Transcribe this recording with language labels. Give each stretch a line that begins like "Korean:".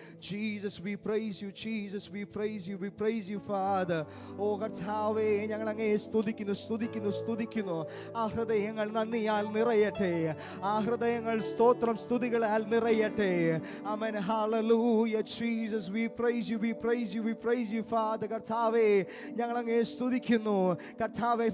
English: Jesus, we praise you, Jesus, we praise you Father.
Malayalam: ഓ കർത്താവേ, ഞങ്ങൾ അങ്ങേ സ്തുതിക്കുന്നു. ആ ഹൃദയങ്ങൾ നന്ദിയാൽ നിറയട്ടെ, ആ ഹൃദയങ്ങൾ സ്തോത്രം സ്തുതികളാൽ നിറയട്ടെ. Amen hallelujah.
English: Jesus, we praise you Father.
Malayalam: കർത്താവേ, ഞങ്ങൾ അങ്ങേ സ്തുതിക്കുന്നു കർത്താവേ.